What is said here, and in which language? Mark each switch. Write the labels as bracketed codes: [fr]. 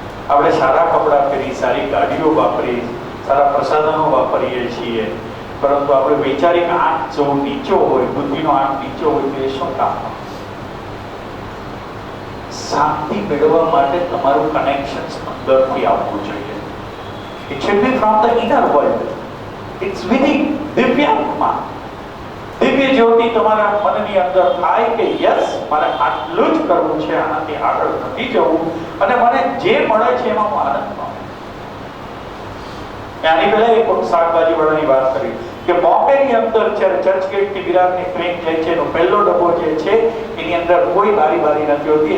[gu] આપણે સારા કપડાં પહેરી, સારી ગાડીઓ વાપરી, સારા પ્રસાધનો વાપરીએ છીએ, પરંતુ આપણે વૈચારિક આંખ જો નીચો હોય, બુદ્ધિનો આંખ નીચો હોય તો એ શું કામ? શાંતિ મેળવવા માટે તમારું કનેક્શન અંદરથી આવવું જોઈએ. [en] It should be from the inner world. It's within. [gu] દિવ્યાત્મા, દિવ્ય જ્યોતિ તમારા મનની અંદર થાય કે યસ, મારે આટલું જ કરવું છે, આનાથી આગળ નથી જવું, અને મને જે મળે છે એમાં હું આનંદ પામું. આની પહેલા એક શાકભાજી વાળાની વાત કરી કે બોમ્બેની અંદર જ્યારે ચર્ચગેટથી વિરારની ટ્રેન જાય છે, એનો પહેલો ડબ્બો જે છે એની અંદર કોઈ બારી નથી હોતી.